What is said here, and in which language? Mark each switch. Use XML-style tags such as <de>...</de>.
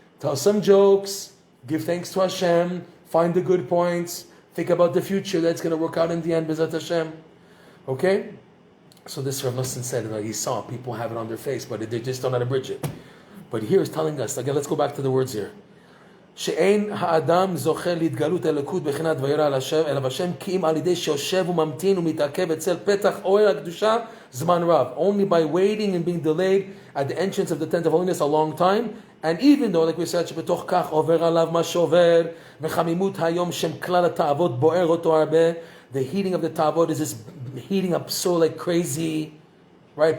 <en>Tell some jokes, give thanks to Hashem, find the good points, think about the future that's going to work out in the end, B'ezrat Hashem. Okay? So this Reb Noson said, he saw people have it on their face, but they just don't know how to bridge it. But here is telling us, again, let's go back to the words here.</en> <he>שאין האדם זוכה להתגלות אלוקות בחינת וירא אל השם כי אם על ידי שיושב וממתין ומתעכב אצל פתח אוהל הקדושה זמן רב.</he> <en>Only by waiting and being delayed at the entrance of the tent of holiness a long time, and even though, like we said,</en> <he>שבתוך כך עובר עליו מה שעובר וחמימות היום שם כלל התאוות בוער אותו הרבה.</he> <en>The heating of the tavot is just heating up so like crazy, right?</en>